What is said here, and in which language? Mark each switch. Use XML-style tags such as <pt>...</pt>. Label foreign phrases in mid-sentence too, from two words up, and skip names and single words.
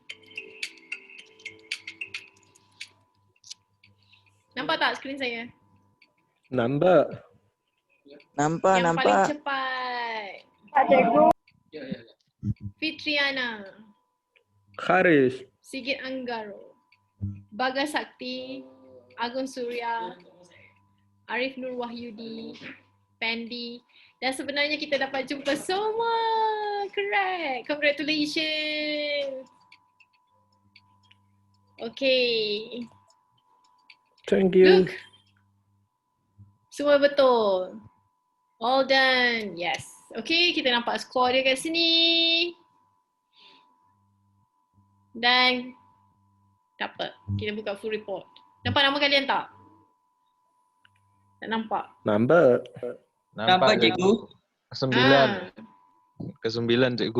<ms>Nampak tak skrin saya? Nampak. Yang paling cepat. Pak Cikgu. Fitriana. Haris. Sigit Anggaro. Bagas Sakti. Agun Surya. Arif Nur Wahyudi. Pandy. Dan sebenarnya kita dapat jumpa semua.</ms> <en>Correct. Congratulations. Okay. Thank you. Look.</en> <ms>Semua betul.</ms> <en>All done. Yes.</en> <ms>Okay, kita nampak skor dia kat sini. Dan tak apa, kita buka</ms> <en>full report.</en> <ms>Nampak nama kalian tak? Tak nampak? Nampak. Nampak cikgu. 9. Ke-9 cikgu.</ms>